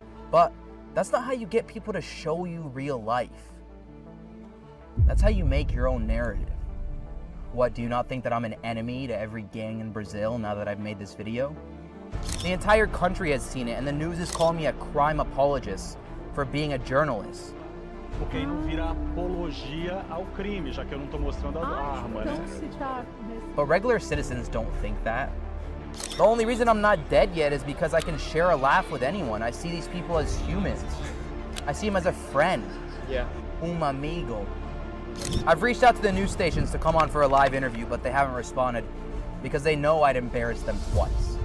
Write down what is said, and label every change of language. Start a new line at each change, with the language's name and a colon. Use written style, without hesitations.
English: But that's not how you get people to show you real life. That's how you make your own narrative. What, do you not think that I'm an enemy to every gang in Brazil now that I've made this video? The entire country has seen it, and the news is calling me a crime apologist for being a journalist.
Portuguese: Porque aí não vira apologia ao crime, já que eu não tô mostrando a arma, né? Então, se tá
English: But regular citizens don't think that. The only reason I'm not dead yet is because I can share a laugh with anyone. I see these people as humans. I see them as a friend. Yeah.
Portuguese: Amigo.
English: I've reached out to the news stations to come on for a live interview, but they haven't responded because they know I'd embarrass them twice.